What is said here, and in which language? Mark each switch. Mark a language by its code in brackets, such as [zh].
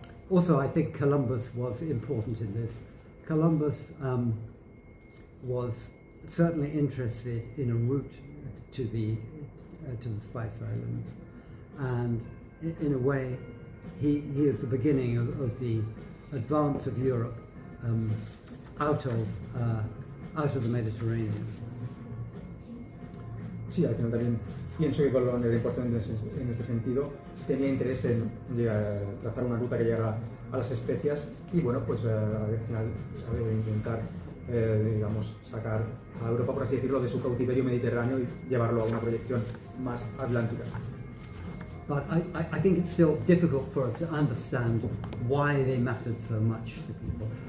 [en] Also, I think Columbus was important in this. Columbus was certainly interested in a route to the Spice Islands, and in a way he is the beginning of the advance of Europe out of the Mediterranean. [es] Sí, al final también pienso que Colón era importante en este sentido. Tenía interés en trazar una ruta que llegara a las especias y bueno, pues al final intentar digamos, sacar a Europa, por así decirlo, de su cautiverio mediterráneo y llevarlo a una proyección más atlántica. [en] But I think it's still difficult for us to understand why they mattered so much to people.